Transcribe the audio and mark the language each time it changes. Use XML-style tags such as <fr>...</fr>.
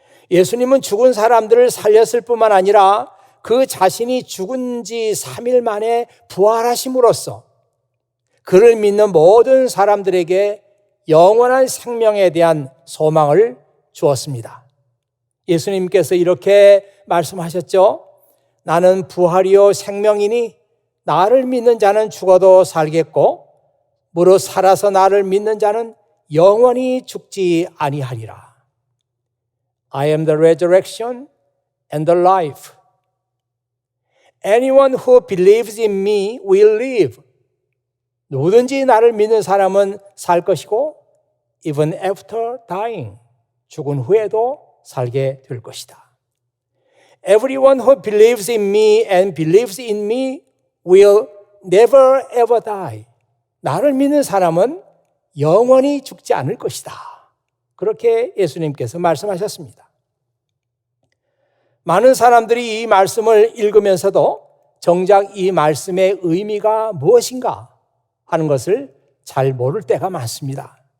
<ko>예수님은 죽은 사람들을 살렸을 뿐만 아니라 그 자신이 죽은 지 3일 만에 부활하심으로써 그를 믿는 모든 사람들에게 영원한 생명에 대한 소망을 주었습니다. 예수님께서 이렇게 말씀하셨죠. 나는 부활이요 생명이니 나를 믿는 자는 죽어도 살겠고 무릇 살아서 나를 믿는 자는 영원히 죽지 아니하리라.</ko> <en>I am the resurrection and the life. Anyone who believes in me will live.</en> <ko>누구든지 나를 믿는 사람은 살 것이고</ko> <en>even after dying.</en> <ko>죽은 후에도 살게 될 것이다.</ko> <en>Everyone who believes in me and believes in me will never ever die.</en> <ko>나를 믿는 사람은 영원히 죽지 않을 것이다. 그렇게 예수님께서 말씀하셨습니다. 많은 사람들이 이 말씀을 읽으면서도 정작 이 말씀의 의미가 무엇인가 하는 것을 잘 모를 때가 많습니다.</ko>